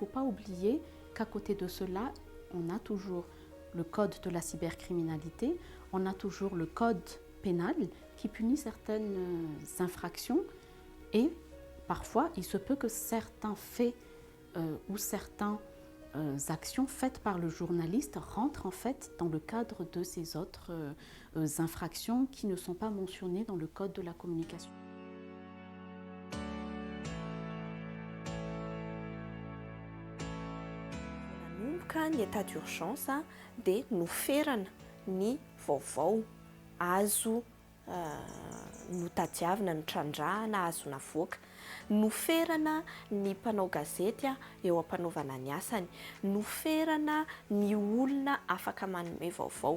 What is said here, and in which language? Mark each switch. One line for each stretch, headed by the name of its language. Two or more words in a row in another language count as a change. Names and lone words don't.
French: pas oublier qu'à côté de cela, on a toujours le code de la cybercriminalité, on a toujours le code pénal qui punit certaines infractions et parfois il se peut que certains faits ou certaines actions faites par le journaliste rentrent en fait dans le cadre de ces autres infractions qui ne sont pas mentionnées dans le code de la communication.
Malagasy: Nanomboka ny
French: état d'urgence
Malagasy: dia noferana ny vaovao azo notadiavina ny trandrahana azo navoaka, noferana ny mpanao gazety eo ampanaovana ny asany, noferana ny olona afaka manome vaovao.